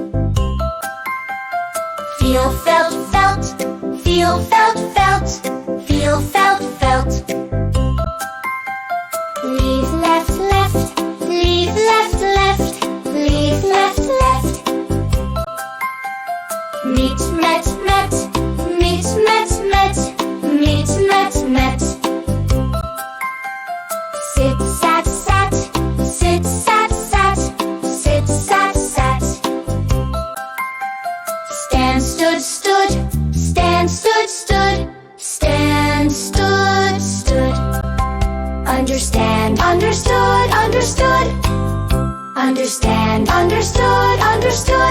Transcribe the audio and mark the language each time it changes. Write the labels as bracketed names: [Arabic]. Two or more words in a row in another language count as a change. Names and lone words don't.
[English] Feel, felt, felt. Feel, felt, felt. Feel, felt, felt. Leave, left, left. Leave, left, left. Leave, left, left. Meet, met, met. Meet, met, met. Meet, met, met. Sit, sat, sat. Sit, sat, sat. Sit, sat, sat. Stand, stood, stood. Stand, stood, stood. Stand, stood, stood. Understand, understood, understood. Understand, understood, understood.